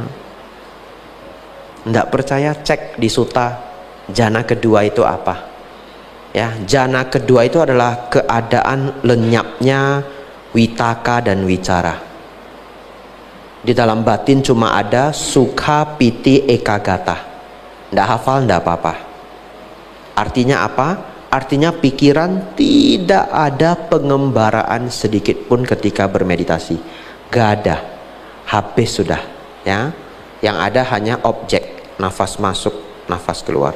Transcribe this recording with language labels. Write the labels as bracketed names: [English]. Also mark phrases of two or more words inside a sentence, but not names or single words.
[Indonesian] Nggak percaya, cek di suta jana kedua itu apa. Ya, jana kedua itu adalah keadaan lenyapnya witaka dan wicara. Di dalam batin cuma ada [Pali] sukha piti ekagata. [Indonesian] Nggak hafal nggak apa-apa. Artinya apa? Artinya pikiran tidak ada pengembaraan sedikit pun ketika bermeditasi. Gak ada. Habis sudah ya. Yang ada hanya objek. Nafas masuk, nafas keluar.